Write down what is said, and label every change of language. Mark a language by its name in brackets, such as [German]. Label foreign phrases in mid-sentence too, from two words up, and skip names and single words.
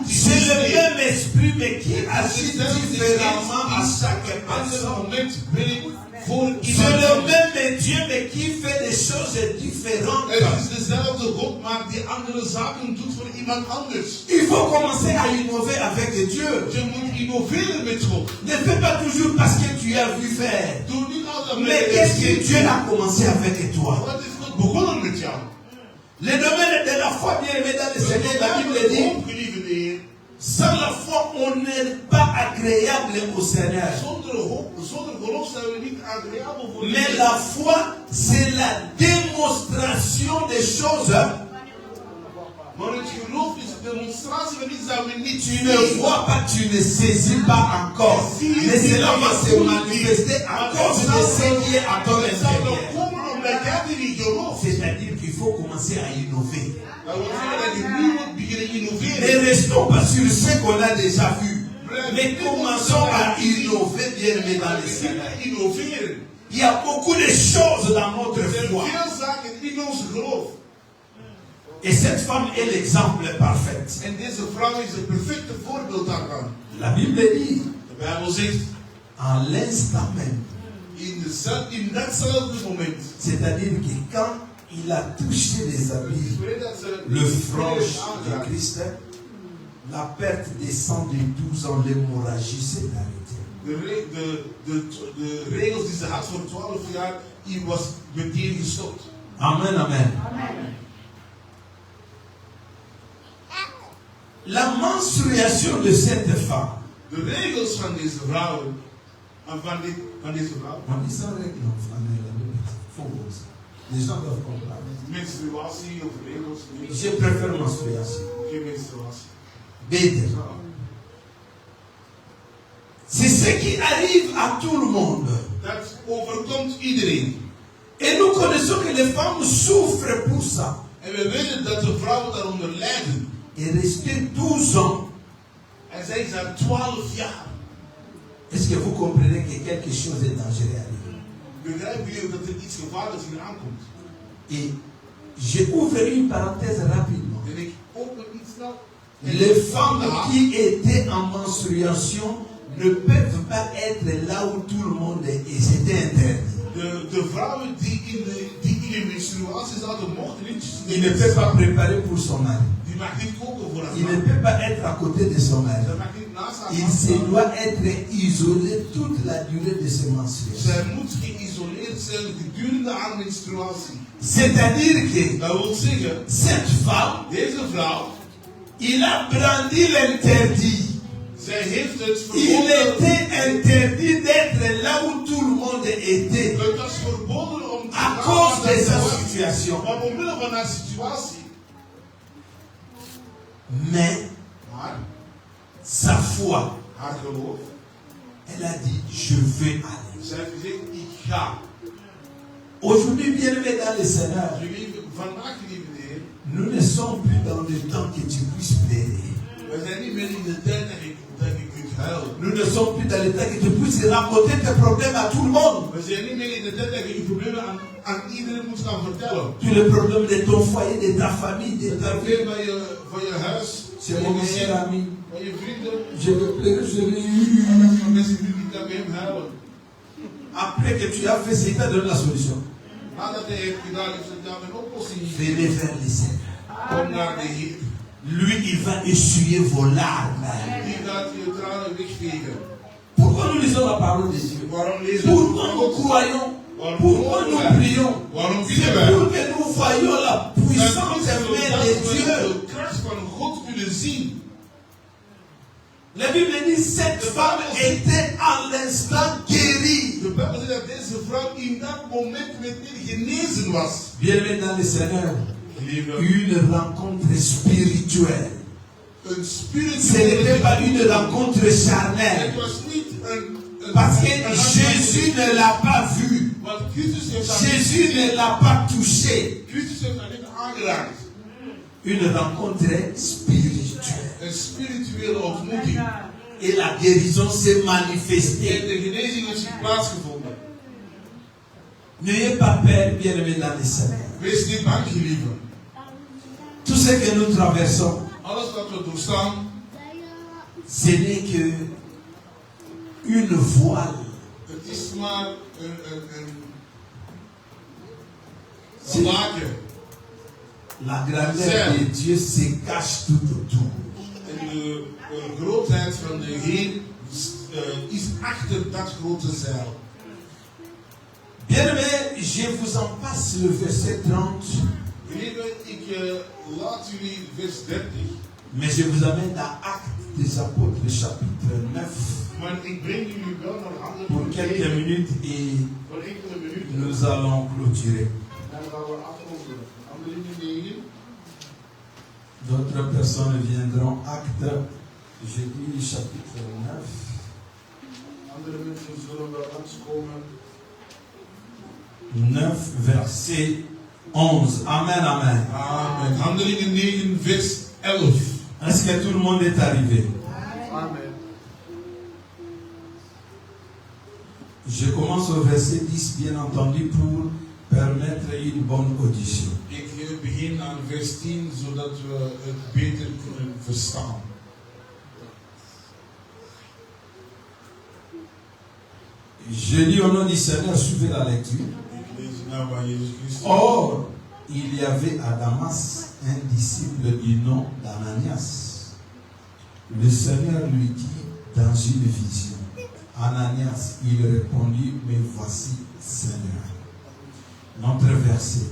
[French] C'est le [Dutch] multisysteem. [French] même esprit mais qui agit différemment à chaque [Dutch] Ander [French] personne. [Dutch] moment werkt voor [French] C'est le [Dutch] iemand. [French] même Dieu mais qui fait des choses différentes. [Dutch] Het is dezelfde God, maar die andere zaken doet voor iemand anders. [French] Il faut commencer à innover avec Dieu. [Dutch] Je moet innoveren met God. [French] Ne fais pas toujours parce que tu as vu faire. [Dutch] Doe niet altijd [French] Mais qu'est-ce que Dieu a commencé avec toi? [Dutch] Wat is God begonnen met jou? [French] Le domaine de la foi bien aimé dans le Seigneur, la Bible dit, [Dutch] Geliefde Heer, [French] Sans la foi, on n'est pas agréable au Seigneur. [Dutch] Zonder geloof zijn we niet agréabel voor de [French] Mais [Dutch] Heer. [French] la foi, c'est la démonstration des choses. [Dutch] Maar het geloof is de demonstratie van iets dat we niet [French] Tu ne vois pas, tu ne saisis pas encore. Mais cela va se manifester à cause de ce qui est à ton intérieur. C'est-à-dire qu'il faut commencer à innover. Ne restons pas sur ce qu'on a déjà vu. Mais commençons à innover bien aimé dans les Seigneur. Il y a beaucoup de choses dans notre foi. Et cette femme est l'exemple parfait. [Dutch] En deze vrouw is het perfecte voorbeeld daarvan. [French] La Bible dit, [Dutch] De Bijbel zegt, [French] en l'instant même, [Dutch] in datzelfde moment, [French] c'est-à-dire que quand il a touché les habits, le frange de Christ, la perte des sang de 12 ans, l'hémorragie s'est arrêtée. [Dutch] De regels die ze had voor 12 jaar, die was meteen gestopt. [French] Amen, amen. Amen. La menstruation de cette femme. [Dutch] De regels van deze vrouwen, van deze vrouw. [French] On dit ça règle en français. Les gens doivent comprendre. [Dutch] Menstruatie of regels. [French] Je préfère menstruation. [Dutch] Geen menstruatie. Beter. [French] C'est ce qui arrive à tout le monde. [Dutch] Dat overkomt iedereen. [French] Et nous connaissons que les femmes souffrent pour ça. [Dutch] En we weten dat de vrouwen daaronder lijden. [French] Et rester 12 ans. [Dutch] En zij is daar 12 jaar. [French] Est-ce que vous comprenez que quelque chose est dangereux arrive? [Dutch] Begrijpen jullie dat er iets gevaarlijks hier aankomt? [French] Et je ouvre une parenthèse rapidement. [Dutch] En ik open iets snel. [French] Les femmes qui étaient en menstruation ne peuvent pas être là où tout le monde est. Et c'était interdit. [Dutch] De vrouwen die in de menstruatie zaten mochten niet. [French] Il ne peut pas préparer pour son mari. [Dutch] Die mag niet koken voor haar [French] Il [Dutch] man. [French] ne peut pas être à côté de son mari. [Dutch] Zij mag niet naast haar [French] Il [Dutch] man [French] se [Dutch] staan. [French] doit être isolé toute la durée de ses menstruations. [Dutch] Zij moet geïsoleerd zijn gedurende haar menstruatie. [French] C'est-à-dire que [Dutch] Dat wil zeggen, [French] cette femme, [Dutch] deze vrouw, [French] il a brandi l'interdit. [Dutch] zij heeft het [French] Il [Dutch] verboden. [French] était interdit d'être là où tout le monde était. [Dutch] Het was verboden om te [French] À [Dutch] gaan [French] cause [Dutch] naar [French] de sa [Dutch] situatie. [French] situation. [Dutch] Maar omwille van haar situatie. [French] Mais [Dutch] Maar [French] sa foi, [Dutch] haar geloof, [French] elle a dit, je veux aller. [Dutch] zij heeft gezegd, ik ga. [French] Aujourd'hui, bien aimé dans le Seigneur, [Dutch] Vandaag, geliefde Heer, [French] nous ne sommes plus dans le temps que tu puisses plaider. [Dutch] we zijn niet meer in de tijd dat je kunt huilen. [French] Nous ne sommes plus dans le temps que tu puisses raconter tes problèmes à tout le monde. [Dutch] We zijn niet meer in de tijd dat je je problemen aan iedereen moet gaan vertellen. [French] Tous les problèmes de ton foyer, de ta famille, de [Dutch] Het [French] ta vie. [Dutch] probleem van je huis, [French] C'est mon meilleur ami. [Dutch] van je vrienden, [French] Je veux pleurer, je veux. [Dutch] van mensen die niet bij hem huilen. [French] Après que tu as fait, c'est ta donné la solution. [Dutch] Nadat hij heeft gedaan, heeft hij daar een oplossing [French] Venez vers le Seigneur. [Dutch] Kom naar de Heer. [French] Lui, il va essuyer vos larmes. [Dutch] Die gaat je tranen wegvegen. [French] Pourquoi nous lisons la parole de Dieu? [Dutch] Waarom lezen we [French] Pourquoi nous croyons? Pourquoi nous prions? [Dutch] Waarom [French] C'est [Dutch] bidden wij? [French] pour que nous voyions la puissance [Dutch] Dat [French] main de Dieu. [Dutch] we de kracht van God willen zien. [French] La Bible dit cette femme était à l'instant guérie. [Dutch] De Bijbel zegt dat deze vrouw in dat moment meteen genezen was. [French] Bien-aimé dans le Seigneur, [Dutch] Lieve, [French] une rencontre spirituelle. [Dutch] een [French] Ce [Dutch] spirituele [French] n'était pas une rencontre [Dutch] Het [French] charnelle. [Dutch] was niet een [French] Parce que Jésus ne l'a pas vu. [Dutch] Want Christus heeft haar [French] Jésus ne l'a pas touché. [Dutch] Christus heeft haar niet aangeraakt. [French] Une rencontre spirituelle. [Dutch] Een spirituele ontmoeting. [French] Et la guérison s'est [Dutch] En [French] manifestée. [Dutch] de genezing heeft plaatsgevonden. [French] N'ayez pas peur, bien-aimé dans le Seigneur. [Dutch] Wees niet bang, geliefde. [French] Tout ce que nous traversons, [Dutch] Alles wat we doorstaan, [French] ce n'est que une voile. [Dutch] het is maar een [French] C'est- [Dutch] laken. [French] La grandeur de Dieu se cache tout autour. [Dutch] En de grootheid van de Heer is achter dat grote zeil. [French] Bien-aimé, je vous en passe le verset 30. [Dutch] Geliefde, ik laat jullie vers 30. [French] Mais je vous amène dans Actes des Apôtres, chapitre 9, [Dutch] Maar ik breng jullie wel naar Handelingen [French] pour quelques [Dutch] 9, [French] minutes et [Dutch] voor enkele minuten. [French] nous allons clôturer. [Dutch] En dan gaan we afronden. Handelingen 9. [French] D'autres personnes viendront. Acte, je dis chapitre 9. [Dutch] Andere mensen zullen wel langskomen. [French] 9, verset 11. Amen, amen. [Dutch] Amen. Handelingen 9, vers 11. [French] Est-ce que tout le monde est arrivé? Amen. Je commence au verset 10, bien entendu, pour permettre une bonne audition. [Dutch] Ik begin aan vers 10, zodat we het beter kunnen verstaan. [French] Je lis au nom du Seigneur, suivez la lecture. [Dutch] Ik lees de naam van Jezus Christus. [French] Or, il y avait à Damas un disciple du nom d'Ananias. Le Seigneur lui dit dans une vision, Ananias, il répondit, mais voici, Seigneur. Notre verset.